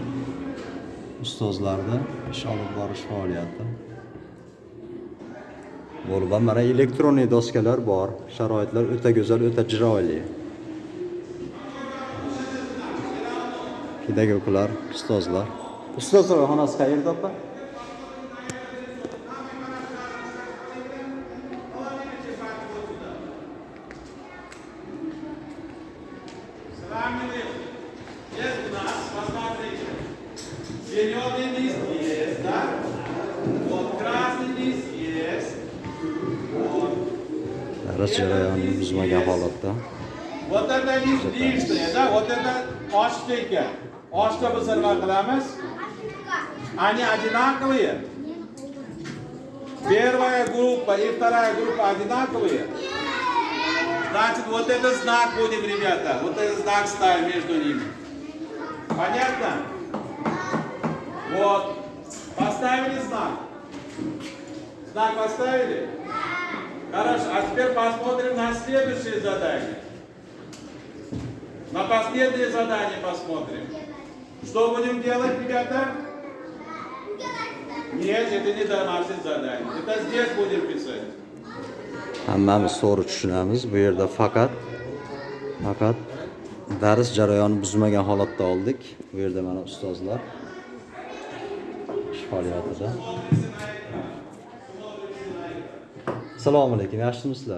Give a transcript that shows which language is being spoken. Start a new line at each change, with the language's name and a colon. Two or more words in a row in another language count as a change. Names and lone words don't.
Uzbek: Ustozlarda ish olib borish faoliyati. Bo'lib, mana elektronli doskalar bor. Sharoitlar o'ta go'zal, o'ta chiroyli. Pedagoglar, ustozlar. Ustozlar xonasi qayerda, opa?
Russian: Зеленый лист есть, да? Вот красный лист есть.
Uzbek: Dars jarayoni buzmagan holatda.
Russian: Вот это лист лишнее, да? Вот это оштейка.
Uzbek: Ошта biz nima qilamiz?
Russian: Они одинаковые. Первая группа и вторая группа одинаковые. Значит, вот этот знак будем, ребята. Вот этот знак ставим между ними. Понятно? Вот. Поставили знак. Знак поставили? Хорошо. А теперь посмотрим на следующее задание. На последнее задание посмотрим. Что будем делать, ребята? Нет, это не домашнее задание. Это здесь будем писать.
Uzbek: Hammamiz to'g'ri tushunamiz. Bu yerda faqat dars jarayonini buzmagan holatda oldik. Bu yerda mana ustozlar ish faoliyatida. Assalomu alaykum. Yaxshimisizlar?